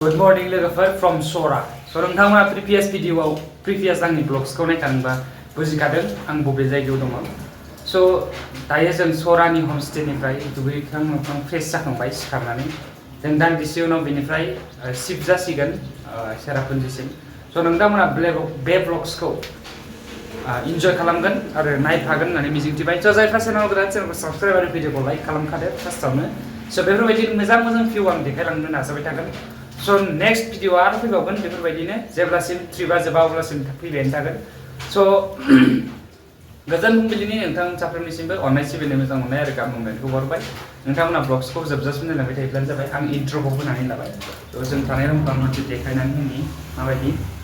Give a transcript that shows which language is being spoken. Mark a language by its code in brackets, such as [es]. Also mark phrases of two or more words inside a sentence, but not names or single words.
[en] Good morning [brx] लोगोफोर from Sora. So नोंथांमोना previous आंनि ब्लग्सखौ नायखांबा बुजिखादों आं बबे जायगायाव दङ. So दायो जों Soraनि हमस्टेनिफ्राय दुगैखां लोबखां फ्रेश जाखांबाय सिखारनानै जों दान्दिसे उनाव बेनिफ्राय शिफ्ट जासिगोन सेरापुन्जिसिम. So नोंथांमोना बे ब्लग्सखौ इन्जय खालामगोन आरो नायफागोन होननानै मिजिंथिबाय. So जायफ्रा चेनेलाव गोदान चेनेलखौ साबस्क्राइब आरो भिडिअखौ लाइक खालामखादो फार्स्टआवनो. So बेफोरबायदि मोजां भिउ आं देखायलांनो नाजाबाय थागोन. So [en] next video [brx] आरो फैबावगोन बेफोरबायदिनो जेब्लासिम ट्रिपआ जोबा अब्लासिम फैबायानो थागोन. So गोजोन फुंबिलिनि नोंथां साफ्रोमनिसिमबो अननाय सिबिनाय मोजां मोननाय आरो गाहाम हामलायनायखौ हरबाय. नोंथांमोना ब्लग्सखौ जोबजासिम नायलांबाय थायोब्लानो जाबाय. आं इन्ट्र'खौ होनानै लाबाय. So जों थानाय रुमखौ आं मोनसे देखायनानै होनि माबायदि.